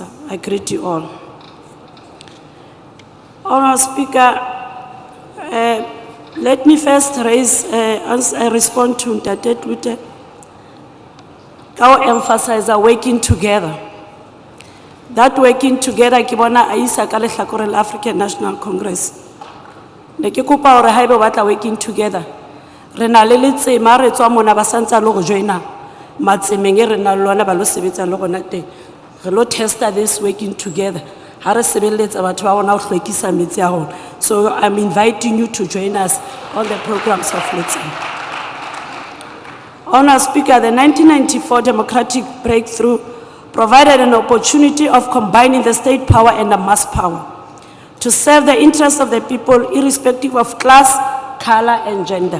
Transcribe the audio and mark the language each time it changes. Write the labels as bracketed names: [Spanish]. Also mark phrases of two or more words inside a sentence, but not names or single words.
[English] I greet you all. Honourable Speaker, let me first respond to Ntate Tlute. I'll emphasize our working together. That working together, [Southern Sotho] ke bona a isa ka lehlakoreng la African National Congress. Ne ke kopa hore haeba o batla [English] working together, [Southern Sotho] re na le letsema re tswa mona ba santsa le go joina matsemeng e re na le lona ba lo sebetsa le gona teng. Re lo testa [English] this working together. [Southern Sotho] Ha re sebeletsa batho ba bona ho hlwekisa metsi a rona. [English] So I'm inviting you to join us on the programs of Letseng. Honour Speaker, the 1994 democratic breakthrough provided an opportunity of combining the state power and the mass power to serve the interests of the people irrespective of class, color and gender.